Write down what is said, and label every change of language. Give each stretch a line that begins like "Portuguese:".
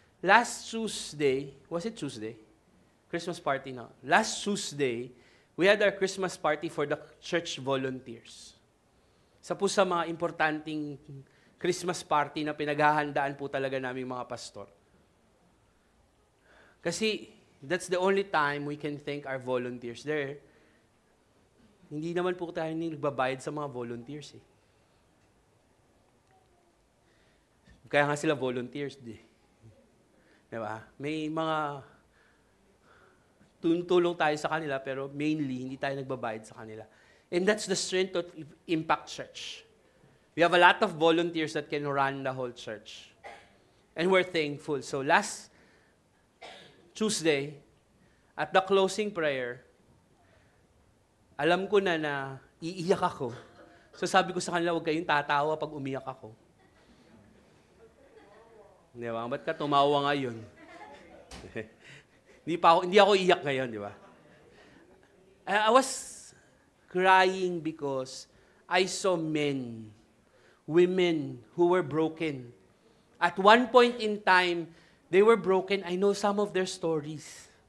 English: Last Tuesday, was it Tuesday? Christmas party na. Last Tuesday, we had our Christmas party for the church volunteers.
Filipino: Isa po sa mga importanteng Christmas party na pinaghahandaan po talaga namin mga pastor.
English: Kasi that's the only time we can thank our volunteers there.
Filipino: Hindi naman po tayo nagbabayad sa mga volunteers eh. Kaya nga sila volunteers di. Diba? May mga tulong tayo sa kanila pero mainly hindi tayo nagbabayad sa kanila.
English: And that's the strength of Impact Church. We have a lot of volunteers that can run the whole church. And we're thankful. So last Tuesday, at the closing prayer,
Filipino: alam ko na iiyak ako. So sabi ko sa kanila, huwag kayong tatawa pag umiyak ako. Di ba? Ba't ka tumawa ngayon? Hindi ako iyak ngayon, di ba?
English: I was crying because I saw men, women who were broken. At one point in time, they were broken. I know some of their stories.